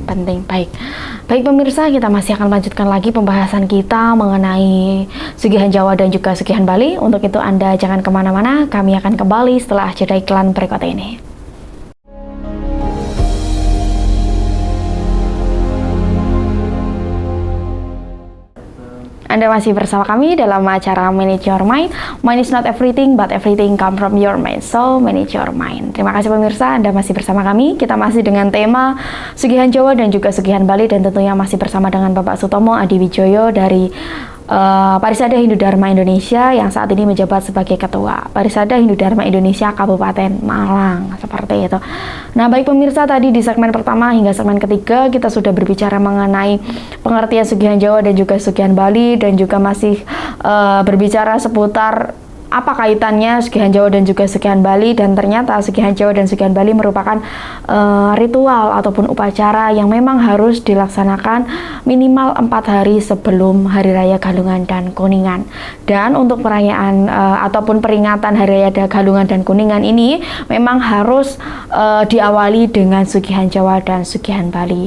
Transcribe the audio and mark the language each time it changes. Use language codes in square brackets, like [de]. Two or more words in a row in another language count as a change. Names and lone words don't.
[id] Baik pemirsa, kita masih akan lanjutkan lagi pembahasan kita mengenai Sugihan Jawa dan juga Sugihan Bali. Untuk itu Anda jangan kemana-mana, kami akan kembali setelah jeda iklan berikut ini. Anda masih bersama kami dalam acara Manage Your Mind. [en] Mind is not everything, but everything come from your mind. So, manage your mind. [id] Terima kasih pemirsa, Anda masih bersama kami. Kita masih dengan tema Sugihan Jawa dan juga Sugihan Bali, dan tentunya masih bersama dengan Bapak Sutomo Adiwijoyo dari Parisada Hindu Dharma Indonesia yang saat ini menjabat sebagai Ketua Parisada Hindu Dharma Indonesia Kabupaten Malang, seperti itu. Nah, baik pemirsa, tadi di segmen pertama hingga segmen ketiga kita sudah berbicara mengenai pengertian Sugihan Jawa dan juga Sugihan Bali, dan juga masih berbicara seputar apa kaitannya Sugihan Jawa dan juga Sugihan Bali, dan ternyata Sugihan Jawa dan Sugihan Bali merupakan ritual ataupun upacara yang memang harus dilaksanakan minimal 4 hari sebelum Hari Raya Galungan dan Kuningan. Dan untuk perayaan ataupun peringatan Hari Raya Galungan dan Kuningan ini memang harus diawali dengan Sugihan Jawa dan Sugihan Bali.